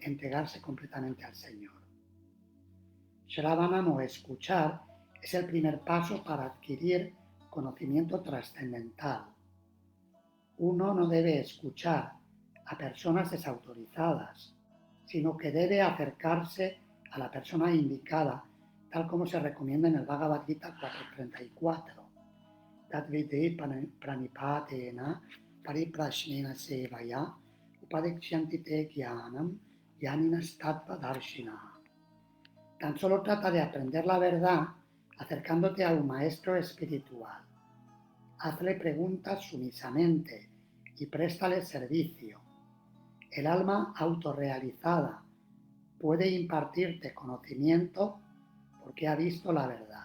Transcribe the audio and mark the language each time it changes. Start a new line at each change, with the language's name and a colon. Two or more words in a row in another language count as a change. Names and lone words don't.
Spanish: Entregarse completamente al Señor. Shravanam o escuchar es el primer paso para adquirir conocimiento trascendental. Uno no debe escuchar a personas desautorizadas, sino que debe acercarse a la persona indicada, tal como se recomienda en el Bhagavad Gita 4.34.
Sanskrit: तद्विद्धि प्रणिपातेन परिप्रश्नेन सेवया उपदेक्ष्यन्ति ते ज्ञानं ज्ञानिनः तत्त्वदर्शिनः.
Spanish: Tan solo trata de aprender la verdad acercándote a un maestro espiritual. Hazle preguntas sumisamente y préstale servicio. El alma autorrealizada puede impartirte conocimiento porque ha visto la verdad.